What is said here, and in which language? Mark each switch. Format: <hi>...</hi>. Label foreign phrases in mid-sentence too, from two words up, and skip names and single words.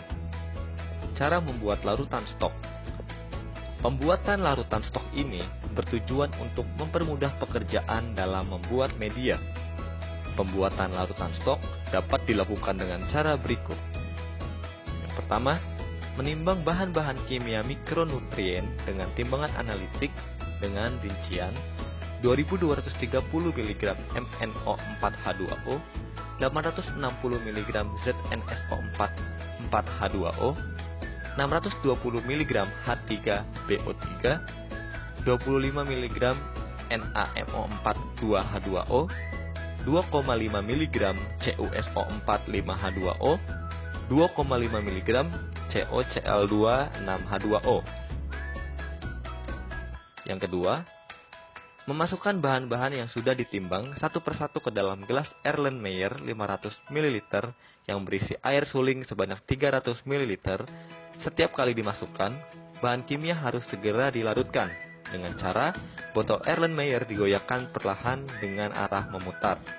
<id>Cara membuat larutan stok. Pembuatan larutan stok ini bertujuan untuk mempermudah pekerjaan dalam membuat media. Pembuatan larutan stok dapat dilakukan dengan cara berikut. Yang pertama, menimbang bahan-bahan kimia mikronutrien dengan timbangan analitik dengan rincian 2230 mg MnO4H2O, 860 mg ZnSO4 4H2O, 620 mg H3BO3, 25 mg NaMO4 2H2O, 2,5 mg CuSO4 5H2O, 2,5 mg CoCl2 6H2O. Yang kedua, memasukkan bahan-bahan yang sudah ditimbang satu persatu ke dalam gelas Erlenmeyer 500 ml yang berisi air suling sebanyak 300 ml. Setiap kali dimasukkan, bahan kimia harus segera dilarutkan dengan cara botol Erlenmeyer digoyahkan perlahan dengan arah memutar.</id>